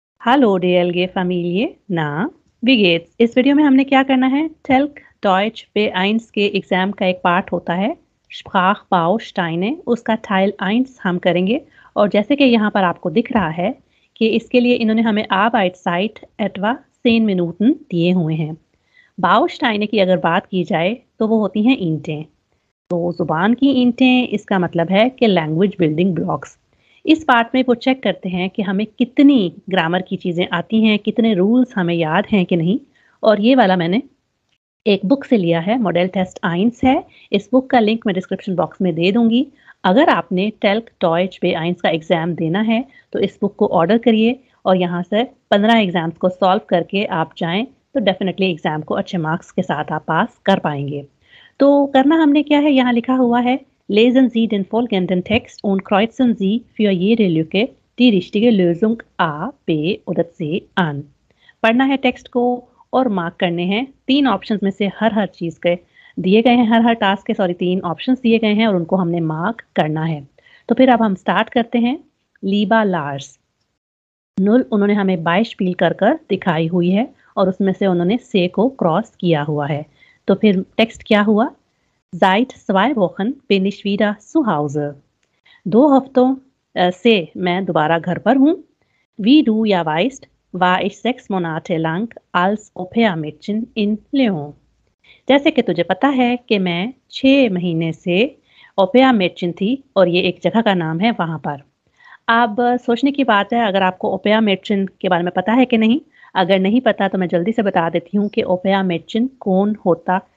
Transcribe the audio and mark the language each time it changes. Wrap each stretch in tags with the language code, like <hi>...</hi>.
<hi>Hallo DLG Familie, na, wie geht's? इस video में हमने क्या करना है टेल्क डॉइच B1 के एग्जाम का एक पार्ट होता है Sprachbausteine, उसका टाइल 1 हम करेंगे और जैसे कि यहाँ पर आपको दिख रहा है कि इसके लिए इन्होंने हमें</hi> <de>Arbeitszeit etwa 10 Minuten</de> <hi>दिए हुए हैं। Bausteine की अगर बात की जाए तो वो होती हैं ईंटें। तो ज़ुबान की ईंटें इसका मतलब है कि लैंग्वेज बिल्डिंग ब्लॉक्स। इस पार्ट में वो चेक करते हैं कि हमें कितनी ग्रामर की चीज़ें आती हैं, कितने रूल्स हमें याद हैं कि नहीं। और ये वाला मैंने एक बुक से लिया है, मॉडल टेस्ट आइंस है। इस बुक का लिंक मैं डिस्क्रिप्शन बॉक्स में दे दूँगी। अगर आपने टेल्क डॉइच B1 का एग्ज़ाम देना है, तो इस बुक को ऑर्डर करिए और यहाँ से 15 एग्ज़ाम्स को सॉल्व करके आप जाएँ, तो डेफ़िनिटली एग्ज़ाम को अच्छे मार्क्स के साथ आप पास कर पाएँगे। तो करना हमने क्या है, यहाँ लिखा हुआ है</hi> <de>Lesen Sie den folgenden Text und kreuzen Sie für jede Lücke die richtige Lösung A, B oder C an।</de> <hi>पढ़ना है टेक्स्ट को और मार्क करने हैं। 3 ऑप्शंस में से हर चीज़ के दिए गए हैं, हर टास्क के 3 ऑप्शंस दिए गए हैं और उनको हमने मार्क करना है। तो फिर अब हम स्टार्ट करते हैं। लीबा लार्स नुल उन्होंने हमें बाइशपील कर कर दिखाई हुई है और उसमें से उन्होंने से को क्रॉस किया हुआ है। तो फिर टेक्स्ट क्या हुआ?</hi> <de>Seit 2 Wochen bin ich wieder zu Hause।</de> <hi>2 हफ्तों से मैं दोबारा घर पर हूँ।</hi> <de>Wie du ja weißt, war ich 6 Monate lang als Au-pair-Mädchen in Lyon।</de> <hi>जैसे कि तुझे पता है कि मैं 6 महीने से ओपेया मेडचिन थी और ये एक जगह का नाम है वहाँ पर। अब सोचने की बात है, अगर आपको ओपेया मेडचिन के बारे में पता है कि नहीं? अगर नहीं पता तो मैं जल्दी से बता देती हूँ कि ओपेया मेडचिन कौन होता।</hi>